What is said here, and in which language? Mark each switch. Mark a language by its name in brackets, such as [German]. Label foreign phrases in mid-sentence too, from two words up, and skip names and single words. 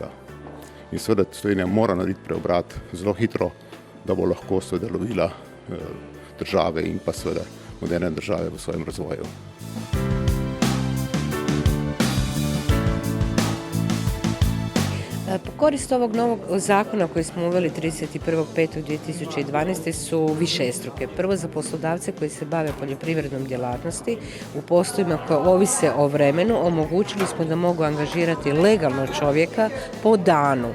[Slovenian] In seveda Slovenija mora narediti preobrat zelo hitro, da bo lahko seveda lovila države in pa seveda moderne države v svojem razvoju. [Croatian] Po korist ovog novog zakona koji smo uveli 31.5.2012. su višestruke. Prvo, za poslodavce koji se bave poljoprivrednom djelatnosti u poslovima koje ovise o vremenu, omogućili smo da mogu angažirati legalno čovjeka po danu.